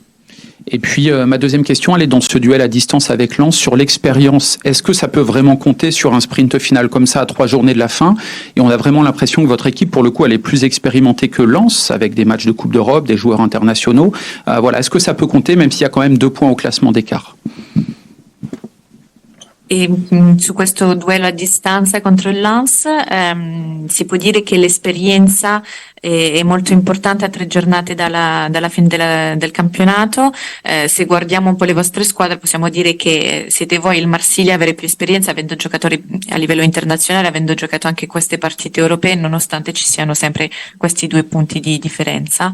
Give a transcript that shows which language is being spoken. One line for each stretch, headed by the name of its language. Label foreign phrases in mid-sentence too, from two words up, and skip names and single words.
French: Et puis ma deuxième question, elle est dans ce duel à distance avec Lens sur l'expérience. Est-ce que ça peut vraiment compter sur un sprint final comme ça à 3 journées de la fin? Et on a vraiment l'impression que votre équipe, pour le coup, elle est plus expérimentée que Lens, avec des matchs de Coupe d'Europe, des joueurs internationaux. Voilà, est-ce que ça peut compter, même s'il y a quand même 2 points au classement d'écart?
Italian: E su questo duello a distanza contro il Lens si può dire che l'esperienza è molto importante a 3 giornate dalla fine del campionato. Se guardiamo un po' le vostre squadre possiamo dire che siete voi il Marsiglia a avere più esperienza, avendo giocatori a livello internazionale, avendo giocato anche queste partite europee, nonostante ci siano sempre questi 2 punti di differenza.